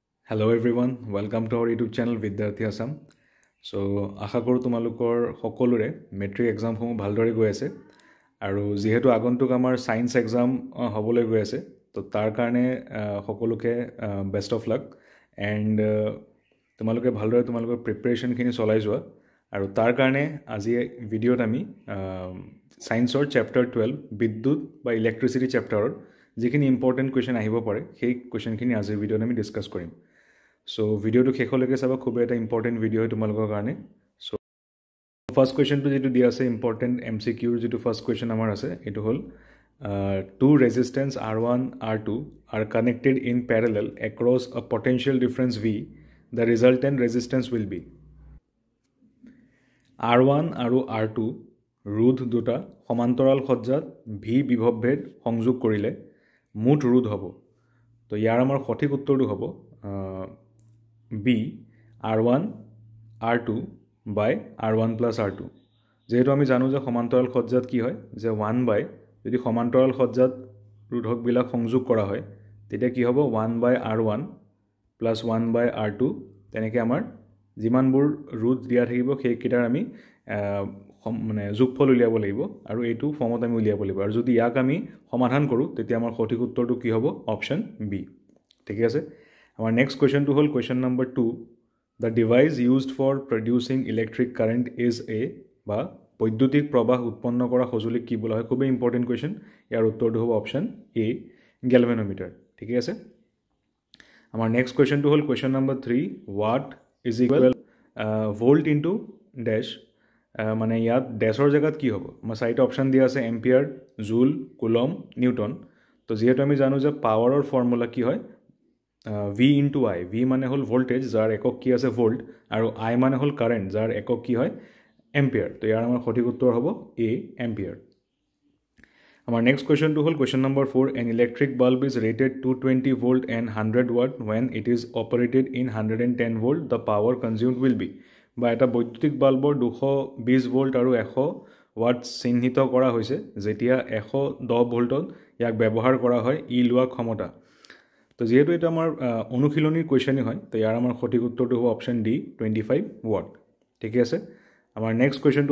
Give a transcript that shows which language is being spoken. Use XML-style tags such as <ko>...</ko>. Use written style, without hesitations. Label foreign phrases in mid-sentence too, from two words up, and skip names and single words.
<en>Hello everyone, welcome to our YouTube channel Vidyarthi Assam.</en> <as>So আশা কৰোঁ তোমালোকৰ সকলোৰে</as> <en>matric exams</en> <as>ভালদৰে গৈ আছে আৰু যিহেতু আগন্তুক আমাৰ</as> <en>science exam</en> <as>হ'বলৈ গৈ আছে তো তাৰ কাৰণে সকলোকে বেষ্ট</as> <en>of luck and</en> <as>তোমালোকে ভালদৰে তোমালোকৰ প্ৰিপাৰেশ্যনখিনি চলাই যোৱা আৰু তাৰ কাৰণে আজি ভিডিঅ'ত আমি</as> <en>science chapter 12</en> <as>বিদ্যুৎ বা</as> <en>electricity chapter</en> <as>যিখিনি</as> <en>important question</en> <as>আহিব পাৰে সেই কুৱেশ্যনখিনি আজিৰ ভিডিঅ'ত আমি ডিছকাছ কৰিম সো ভিডিওটো শেষলৈকে চাবা খুব এটা</as> <en>important video</en> <as>হয় তোমালোকৰ কাৰণে</as> <en>so first question</en> <as>যেটো দিয়া আছে</as> <en>important MCQ</en> <as>যেটো</as> <en>first question</en> <as>আমাৰ আছে এটো হল</as> <en>two resistance R1 R2 are connected in parallel across a potential difference V. The resultant resistance will be R1</en> <as>আৰু R2 ৰোধ দুটা সমান্তৰাল সজ্জাত V বিভৱভেদ সংযোগ কৰিলে মুঠ ৰোধ হ'ব তো ইয়াৰ আমাৰ সঠিক উত্তৰটো হ'ব B</as> <en>R1 R2 by R1 plus R2</en> <as>যেহেতু আমি জানো যে সমান্তৰাল সজ্জাত কি হয় যে 1 by যদি সমান্তৰাল সজ্জাত ৰোধক বিলাক সংযোগ কৰা হয় তেতিয়া কি হ'ব</as> <en>1 by R1 plus 1 by R2</en> <as>তেনেকৈ আমাৰ যিমানবোৰ ৰোধ দিয়া থাকিব সেই কিটাৰ আমি মানে যোগফল উলিয়াব লাগিব আৰু এইটো ফৰ্মত আমি উলিয়াব লাগিব আৰু যদি ইয়াক আমি সমাধান কৰো তেতিয়া আমাৰ সঠিক উত্তৰটো কি হ'ব</as> <en>option B</en> <as>ঠিক আছে</as> <en>Our next question to hold question number 2. The device used for producing electric current is a</en> <as>বা বৈদ্যুতিক প্ৰবাহ উৎপন্ন কৰা সঁজুলি কি বলা হয় খুব</as> <en>important question</en> <as>ইয়াৰ উত্তৰটো হ'ব</as> <en>option A galvanometer</en> <as>ঠিক আছে আমাৰ</as> <en>next question to</en> <as>হল</as> <en>question number 3 watt is equal volt into dash</en> <as>মানে ইয়াত ড্যাশৰ জায়গাত কি হ'ব আমাৰ চাৰিটা অপচন দিয়া আছে</as> <en>ampere joule coulomb newton</en> <as>তো যেহেতু আমি জানো যে পাৱাৰৰ ফৰ্মুলা কি হয়</as> <en>V into I</en> <as>V মানে হল ভোল্টেজ যাৰ একক কি আছে ভোল্ট আৰু I মানে হল কারেন্ট যাৰ একক কি হয় এম্পিয়াৰ তো ইয়াৰ আমাৰ সঠিক উত্তৰ হ'ব A এম্পিয়াৰ</as> <en>আমাৰ next question to হল question number 4 an electric bulb is rated 220 volt and 100 watt when it is operated in 110 volt the power consumed will be</en> <as>বা এটা বৈদ্যুতিক বাল্বৰ 220 ভোল্ট আৰু 100 ওয়াট চিহ্নিত কৰা হৈছে যেতিয়া 110 ভোল্টত ইয়াক ব্যৱহাৰ কৰা হয় ই লোৱা ক্ষমতা তো যেহেতু এটা আমাৰ অনুশীলনীৰ কোৱেশ্চনই হয় তো ইয়াৰ আমাৰ সঠিক উত্তৰটো হ'ব</as> <en>option D 25 watt</en> <as>ঠিক আছে আমাৰ</as> <en>next question</en>